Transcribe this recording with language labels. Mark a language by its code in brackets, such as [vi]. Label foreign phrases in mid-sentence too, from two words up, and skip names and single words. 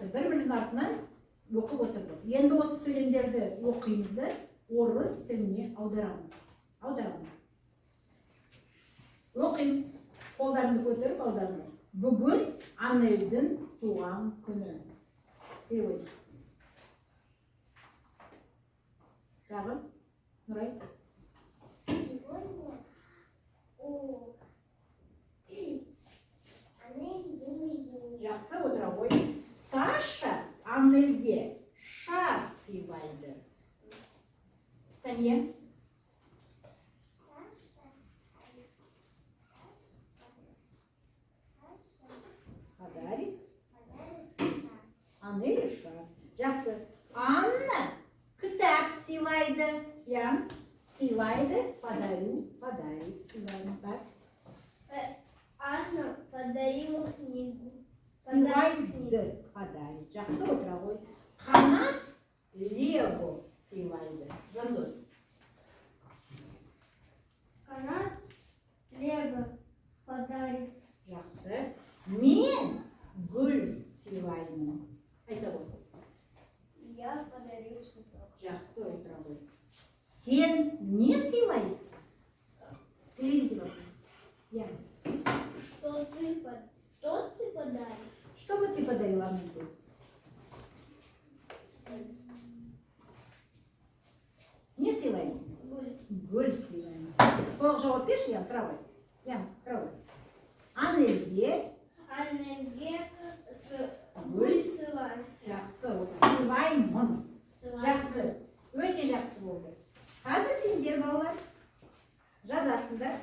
[kk] Бір-бірінің артынан оқып отырдық. Енді осы сөйлемдерді оқимыз да орыс тіліне аударамыз. Оқим. Қолдарымды көтеріп аударыңыз. Бүгін Анельдің туған күні. Перевод. Тағы. Нұрай. [ru] Сегодня у Анели день рождения. [kk] Жақсы, отыра қой. Саша Анельге шар сыйлайды. [ru] Сәния. Подарит. [kk] Анель шар. Жақсы. Анна кітап сыйлайды. Ян. Сыйлайды. Подарит. Сыйлайды. [ru] Так. Анна подарила книгу. [kk] Сыйлайды. Подарит. Жақсы, отыра қой. Қанат Лего сыйлайды. Жандос. [ru] Канат Лего подарит. [kk] Жақсы. Мен гүл сыйлаймын. Айта ғой. [ru] Я подарил цветок. [kk] Жақсы, отыра ғой. Сен не сыйлайсың? [ru] Переведи вопрос. Я. Что ты подаришь? Что бы ты подарила мне? [kk] Не сыйлайсың? Гуль. Гүл сыйлаймын. Толық жауап берші, Ян, тұра ғой. Ян, тұра ғой. Анельге Аннеге гүл сыйлайды. жақсы отыр. Сыйлаймын. Жақсы. Өте жақсы болды. Қазір сендер балалар жазасыңдар.